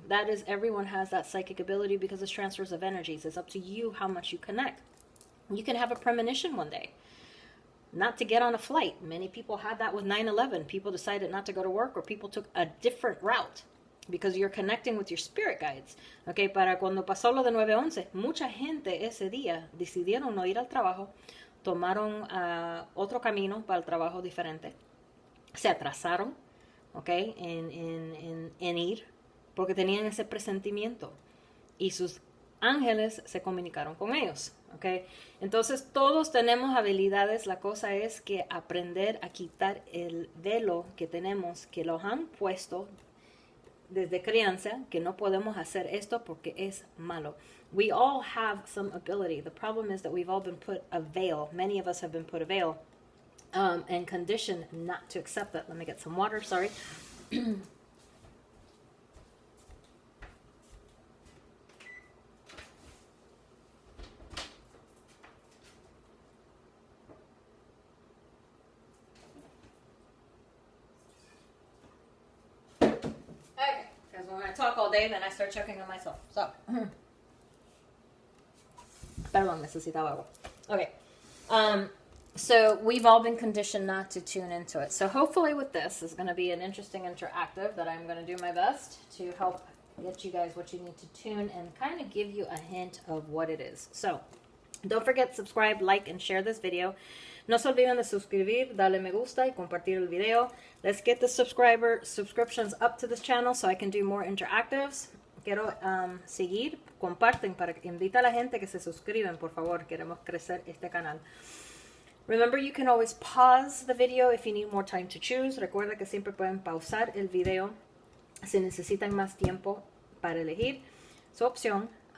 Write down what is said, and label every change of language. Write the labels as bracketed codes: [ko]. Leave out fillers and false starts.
[en] That is, everyone has that psychic ability because it's transfers of energies. It's up to you how much you connect. You can have a premonition one day not to get on a flight. Many people had that with 9/11. People decided not to go to work, or people took a different route because you're connecting with your spirit guides. [es] Okay, para cuando pasó lo de 9/11, mucha gente ese día decidieron no ir al trabajo, tomaron otro camino para el trabajo diferente, se atrasaron, okay, en ir porque tenían ese presentimiento y sus ángeles se comunicaron con ellos. Okay. Entonces todos tenemos habilidades, la cosa es que aprender a quitar el velo que tenemos, que los han puesto desde crianza, que no podemos hacer esto porque es malo. [en] We all have some ability. The problem is that we've all been put a veil. Many of us have been put a veil and conditioned not to accept that. Let me get some water, sorry. When I talk all day, then I start choking on myself. [es] So, perdón, necesitaba agua. Okay. [en] So we've all been conditioned not to tune into it. So hopefully with this is going to be an interesting interactive that I'm going to do my best to help get you guys what you need to tune and kind of give you a hint of what it is. So don't forget, subscribe, like, and share this video. [es] No se olviden de suscribir, darle me gusta y compartir el video. [en] Let's get the subscriptions up to this channel so I can do more interactives. [es] Quiero seguir, comparten, invita a la gente que se suscriben, por favor. Queremos crecer este canal. [en] Remember, you can always pause the video if you need more time to choose. [es] Recuerda que siempre pueden pausar el video si necesitan más tiempo para elegir su opción.